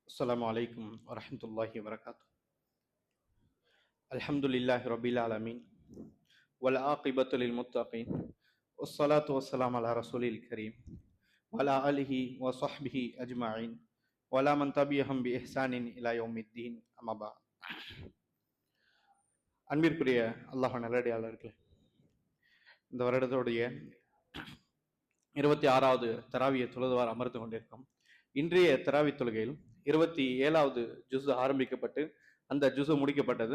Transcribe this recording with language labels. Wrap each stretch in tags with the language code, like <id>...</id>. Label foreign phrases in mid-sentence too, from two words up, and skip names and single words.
<ar>السلام عليكم ورحمة الله وبركاته. الحمد لله رب العالمين والعاقبة للمتقين والصلاة والسلام على رسول الكريم وعلى آله وصحبه أجمعين وعلى من تبعهم بإحسان إلى يوم الدين أما بعد.</ar> <ta>அன்பிற்குரிய அல்லாஹ் நல்லடியாளர்களே, இந்த வருடத்துடைய 26வது தராவியை தொழுதுவார் அமர்ந்து கொண்டிருக்கும். இன்றைய தராவி தொழுகையில் 27வது ஜுசு ஆரம்பிக்கப்பட்டு அந்த ஜுசு முடிக்கப்பட்டது.</ta>